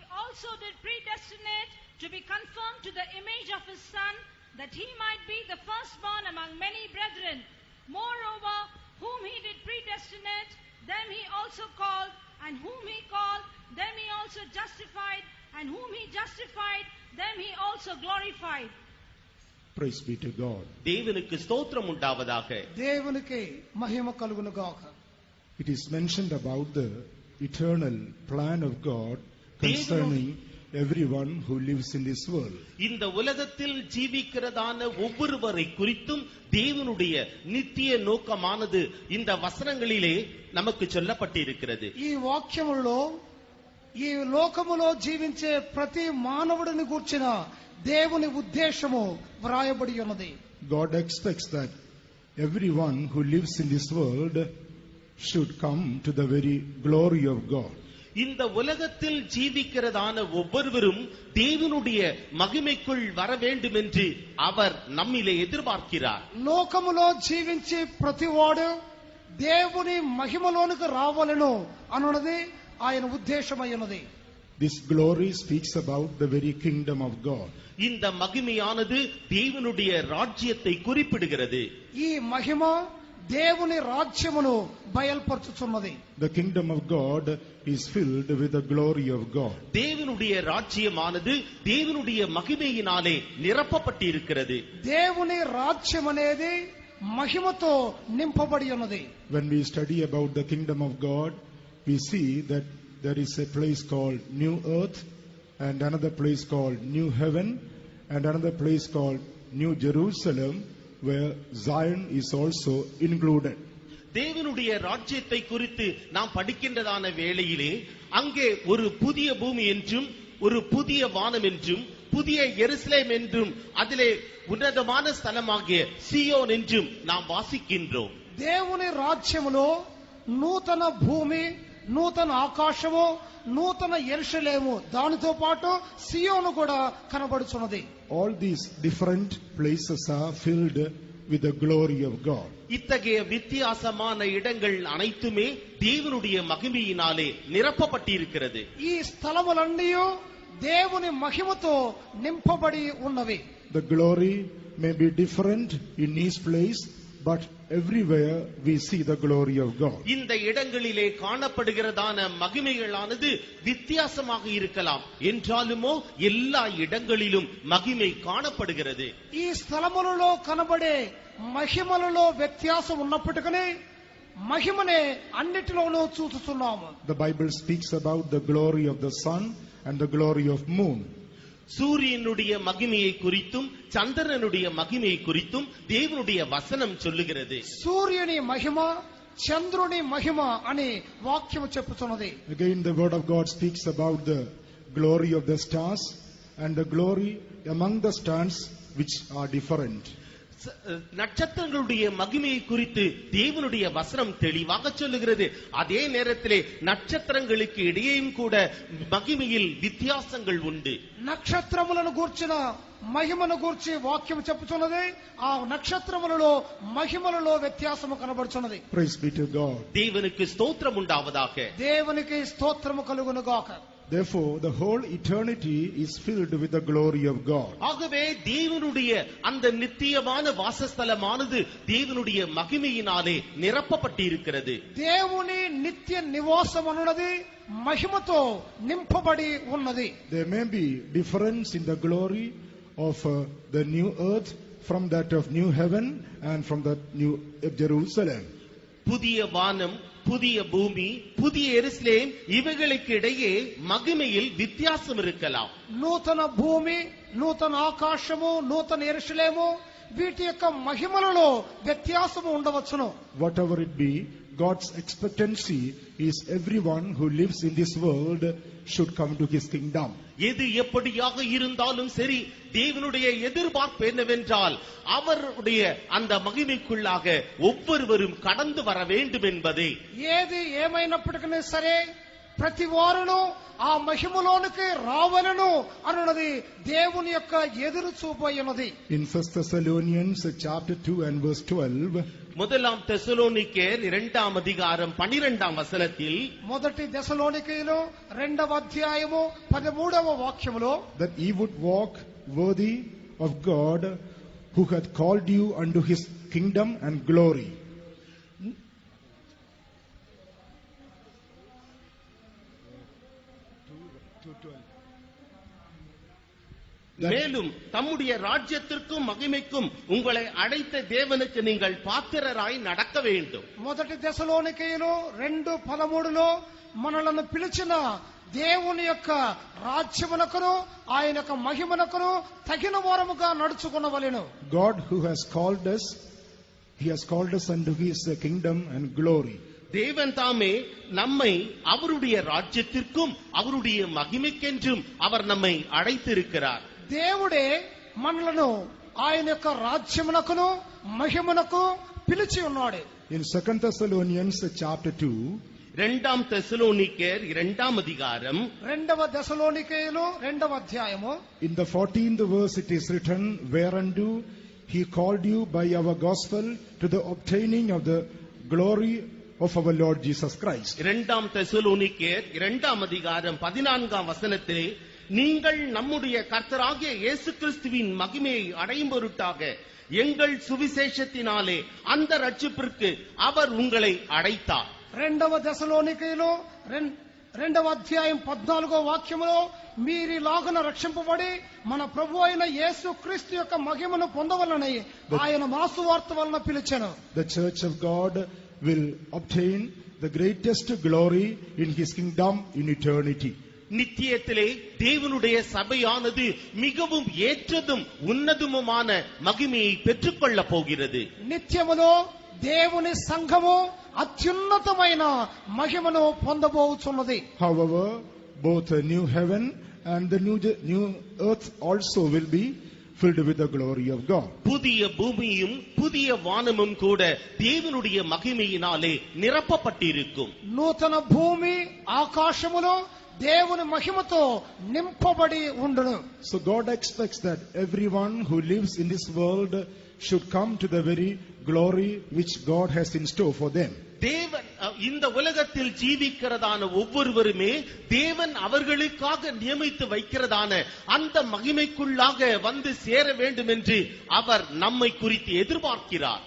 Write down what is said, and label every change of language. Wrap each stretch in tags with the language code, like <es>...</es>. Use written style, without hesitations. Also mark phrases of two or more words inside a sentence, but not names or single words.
<en>also did predestinate to be conformed to the image of his Son, that he might be the firstborn among many brethren. Moreover, whom he did predestinate, them he also called, and whom he called, them he also justified, and whom he justified, them he also glorified. Praise be to God.</en> <ta>தேவனுக்கு ஸ்தோத்திரம் உண்டாவதாக. தேவனுக்கு மகிமை கலுகுனகாக.</ta> <en>It is mentioned about the eternal plan of God concerning everyone who lives in this world.</en> <ta>இந்த உலகத்தில் ஜீவிக்கிறதான ஒவ்வொருவரை குறித்தும் தேவனுடைய நித்திய நோக்கமானது இந்த வசனங்களிலே நமக்கு சொல்லப்பட்டிருக்கிறது.</ta> <te>ఈ వాక్యములో ఈ లోకములో జీవించే ప్రతి మానవుడిని గూర్చిన దేవుని ఉద్దేశము వ్రాయబడి ఉన్నది.</te> <en>God expects that everyone who lives in this world should come to the very glory of God.</en> <ta>இந்த உலகத்தில் ஜீவிக்கிறதான ஒவ்வொருவரும் தேவனுடைய மகிமைக்குள் வர வேண்டும் என்று அவர் நம்மிலே எதிர்பார்க்கிறார்.</ta> <te>లోకములో జీవించే ప్రతివాడు దేవుని మహిమలోనికి రావాలను అన్నది ఆయన ఉద్దేశమైనది.</te> <en>This glory speaks about the very kingdom of God.</en> <ta>இந்த மகிமையானது தேவனுடைய ராஜ்யத்தை குறிப்பிடுகிறது.</ta> <te>ఈ మహిమ దేవుని రాజ్యమును బయలుపరుచుచున్నది.</te> <en>The kingdom of God is filled with the glory of God.</en> <ta>தேவனுடைய ராஜ்யமானது தேவனுடைய மகிமையினாலே நிரப்பப்பட்டிருக்கிறது.</ta> <te>దేవుని రాజ్యం అనేది మహిమతో నింపబడి ఉన్నది.</te> <en>When we study about the kingdom of God, we see that there is a place called New Earth, and another place called New Heaven, and another place called New Jerusalem, where Zion is also included.</en> <ta>தேவனுடைய ராஜ்யத்தை குறித்து நாம் படிக்கின்றதான வேளையிலே அங்கே ஒரு புதிய பூமி என்றும் ஒரு புதிய வானம் என்றும் புதிய எருசலேம் என்றும் அதிலே உன்னதமான ஸ்தலமாகிய சியோன் என்றும் நாம் வாசிக்கின்றோம்.</ta> <te>దేవుని రాజ్యములో నూతన భూమి, నూతన ఆకాశము, నూతన యెరూషలేము, దానితో పాటు సియోను కూడా కనబడుచున్నది.</te> <en>All these different places are filled with the glory of God.</en> <ta>இத்தகைய வித்தியாசமான இடங்கள் அனைத்துமே தேவனுடைய மகிமையினாலே நிரப்பப்பட்டிருக்கிறது.</ta> <te>ఈ స్థలములన్నీ దేవుని మహిమతో నింపబడి ఉన్నవి.</te> <en>The glory may be different in each place, but everywhere we see the glory of God.</en> <ta>இந்த இடங்களிலே காணப்படுகிறதான மகிமைகளானது வித்தியாசமாக இருக்கலாம் என்றாலுமோ எல்லா இடங்களிலும் மகிமை காணப்படுகிறது.</ta> <te>ఈ స్థలములలో కనబడే మహిమలలో వ్యత్యాసం ఉన్నప్పటికీ మహిమనే అన్నిటిలోనూ చూస్తున్నాము.</te> <en>The Bible speaks about the glory of the sun and the glory of moon.</en> <ta>சூரியனுடைய மகிமையை குறித்தும் சந்திரனுடைய மகிமையை குறித்தும் தேவனுடைய வசனம் சொல்லுகிறது.</ta> <te>సూర్యుని మహిమ, చంద్రుని మహిమ అని వాక్యము చెప్పుతున్నది.</te> <en>Again the word of God speaks about the glory of the stars and the glory among the stars which are different.</en> <ta>நட்சத்திரங்களுடைய மகிமையை குறித்து தேவனுடைய வசனம் தெளிவாக சொல்லுகிறது. அதே நேரத்திலே நட்சத்திரங்களுக்கு இடையேயும் கூட மகிமையில் வித்தியாசங்கள் உண்டு.</ta> <te>నక్షత్రములను గూర్చిన మహిమను గూర్చి వాక్యం చెప్పుచున్నది. ఆ నక్షత్రములలో మహిమలలో వ్యత్యాసము కనబడుచున్నది.</te> <en>Praise be to God.</en> <ta>தேவனுக்கு ஸ்தோத்திரம் உண்டாவதாக.</ta> <te>దేవునికి స్తోత్రము కలుగును గాక.</te> <en>Therefore the whole eternity is filled with the glory of God.</en> <ta>ஆகவே தேவனுடைய அந்த நித்தியமான வாசஸ்தலமானது தேவனுடைய மகிமையினாலே நிரப்பப்பட்டிருக்கிறது.</ta> <te>దేవుని నిత్య నివాసం అన్నది మహిమతో నింపబడి ఉన్నది.</te> <en>There may be difference in the glory of the new earth from that of new heaven and from the new Jerusalem.</en> <ta>புதிய வானம், புதிய பூமி, புதிய எருசலேம் இவைகளுக்கு இடையே மகிமையில் வித்தியாசம் இருக்கலாம்.</ta> <te>నూతన భూమి, నూతన ఆకాశము, నూతన యెరూషలేము వీటి యొక్క మహిమలలో వ్యత్యాసము ఉండవచ్చును.</te> <en>Whatever it be, God's expectancy is everyone who lives in this world should come to his kingdom.</en> <ta>எது எப்படியாக இருந்தாலும் சரி, தேவனுடைய எதிர்பார்ப்பு என்னவென்றால் அவருடைய அந்த மகிமைக்குள்ளாக ஒவ்வொருவரும் கடந்து வர வேண்டும் என்பதே.</ta> <te>ఏది ఏమైనప్పటికీ సరే ప్రతి వారును ఆ మహిమలోనికి రావలను అన్నది దేవుని యొక్క ఎదురు చూపు అయ్యున్నది.</te> <en>In 1 Thessalonians chapter 2 and verse 12,</en> <ta>முதலாம் தெசலோனிக்கேயர் 2ஆம் அதிகாரம் 12ஆம் வசனத்தில்,</ta> <te>మొదటి దశలోనికీయులు 2వ అధ్యాయము 13వ వాక్యములో,</te> <en>that ye would walk worthy of God who hath called you unto his kingdom and glory.</en> <ta>மேலும் தம்முடைய ராஜ்யத்திற்கும் மகிமைக்கும் உங்களை அழைத்த தேவனுக்கு நீங்கள் பாத்திரராய் நடக்க வேண்டும்.</ta> <te>మొదటి దశలోనికీయులు 2:13లో మనలను పిలిచిన దేవుని యొక్క రాజ్యమునకును ఆయన యొక్క మహిమనకును తగిన వారముగా నడుచుకొనవలెను.</te> <en>God who has called us, he has called us unto his kingdom and glory.</en> <ta>தேவன் தாமே நம்மை அவருடைய ராஜ்யத்திற்கும் அவருடைய மகிமைக்கென்றும் அவர் நம்மை அழைத்திருக்கிறார்.</ta> <te>దేవుడే మనలను ఆయన యొక్క రాజ్యమునకును మహిమనకు పిలిచి ఉన్నాడు.</te> <en>In 2 Thessalonians chapter 2,</en> <ta>2ஆம் தெசலோனிக்கேயர் 2ஆம் அதிகாரம்</ta> <te>2వ దశలోనికీయులు 2వ అధ్యాయము</te> <en>in the 14th verse it is written, whereunto he called you by our gospel to the obtaining of the glory of our Lord Jesus Christ.</en> <ta>2ஆம் தெசலோனிக்கேயர் 2ஆம் அதிகாரம் 14ஆம் வசனத்திலே, நீங்கள் நம்முடைய கர்த்தராகிய இயேசு கிறிஸ்துவின் மகிமையை அடையும் பொருட்டாக எங்கள் சுவிசேஷத்தினாலே அந்த ரட்சிப்பிற்கு அவர் உங்களை அழைத்தார்.</ta> <te>2వ దశలోనికీయులు 2వ అధ్యాయం 14వ వాక్యములో, మీరిలాగున రక్షింపబడి మన ప్రభు అయిన యేసు క్రీస్తు యొక్క మహిమను పొందవలనని ఆయన మాసువార్త వలన పిలిచెను.</te> <en>The church of God will obtain the greatest glory in his kingdom in eternity.</en> <ta>நித்தியத்திலே தேவனுடைய சபையானது மிகவும் ஏற்றதும் உன்னதமுமான மகிமையை பெற்றுக்கொள்ள போகிறது.</ta> <te>నిత్యములో దేవుని సంఘము అత్యున్నతమైన మహిమను పొందబోచున్నది.</te> <en>However, both a new heaven and the new earth also will be filled with the glory of God.</en> <ta>புதிய பூமியும் புதிய வானமும் கூட தேவனுடைய மகிமையினாலே நிரப்பப்பட்டிருக்கும்.</ta> <te>నూతన భూమి ఆకాశములో దేవుని మహిమతో నింపబడి ఉండును.</te> <en>So God expects that everyone who lives in this world should come to the very glory which God has in store for them.</en> <ta>தேவன் இந்த உலகத்தில் ஜீவிக்கிறதான ஒவ்வொருவருமே தேவன் அவர்களுக்காக நியமித்து வைக்கிறதான அந்த மகிமைக்குள்ளாக வந்து சேர வேண்டும் என்று அவர் நம்மை குறித்து எதிர்பார்க்கிறார்.</ta>